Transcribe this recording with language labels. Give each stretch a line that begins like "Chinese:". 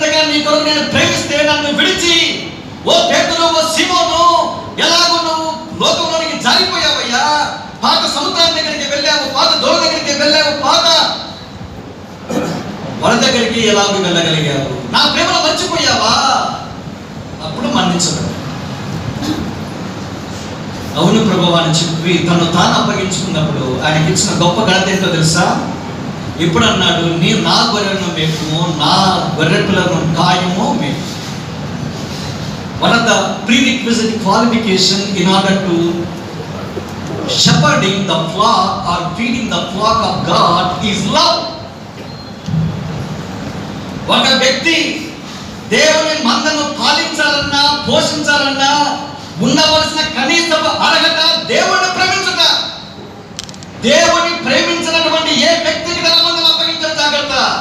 Telugu: నీ కొరకు నేను ప్రేమిస్తే నన్ను విడిచి, ఓ పేతురు, ఓ సీమోను, ఎలాగో నువ్వు లోకంలోనికి జారిపోయావయ్యా, పాత సముద్రం దగ్గరికి వెళ్ళావు, పాత దోర దగ్గరికి వెళ్ళావు, పాత వల దగ్గరికి ఎలాగో వెళ్ళగలిగావు, నా ప్రేమను మర్చిపోయావా? అప్పుడు మన్నించడు. అవును ప్రభువా అని చెప్పి తను తాను అప్పగించుకున్నప్పుడు ఆయనకి ఇచ్చిన గొప్ప ఘనత ఏంటో తెలుసా? ఇప్పుడు అన్నాడు, నీ నా గొర్రెలను మేపుము, నా గొర్రె పిల్లలను కాయము మేపు.
English: One of the prerequisite qualification in order to shepherding the flock or feeding the flock of God is love.
Telugu: ఒక వ్యక్తి దేవుని మందను పాలించాలన్నా, పోషించాలన్నా ఉండవలసిన కనీస అర్హత దేవుని ప్రేమించుట. దేవుని ప్రేమించినటువంటి ఏ వ్యక్తికి తన మందను అప్పగించడం జాగ్రత్త.